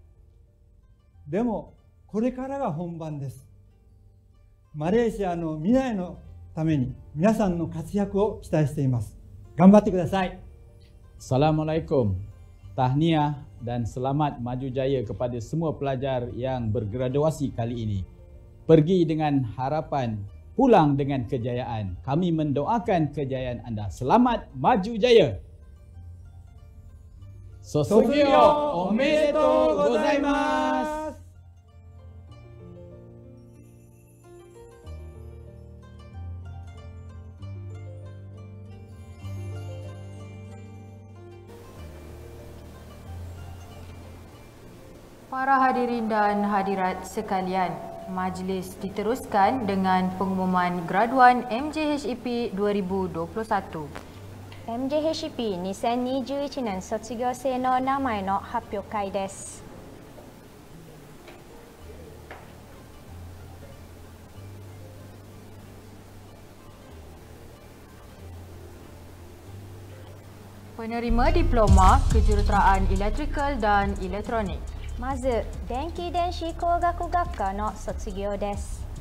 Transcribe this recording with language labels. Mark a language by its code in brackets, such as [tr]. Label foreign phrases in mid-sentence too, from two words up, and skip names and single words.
[ja] でも、これからが本番です。マレーシアの未来のために皆さんの活躍を期待しています。頑張ってください。 [ms] Assalamualaikum. Tahniah dan selamat maju jaya kepada semua pelajar yang bergraduasi kali ini. Pergi dengan harapan, pulang dengan kejayaan. Kami mendoakan kejayaan anda. Selamat maju jaya. [ja] 卒業おめでとうございます. [ms] Para hadirin dan hadirat sekalian, majlis diteruskan dengan pengumuman graduan MJHEP 2021. [ja] MJHEP 2021 年卒業生の名前の発表会です。 [ms] Penerima diploma kejuruteraan elektrikal dan elektronik. [ja] まず、電気電子工学学科の卒業です。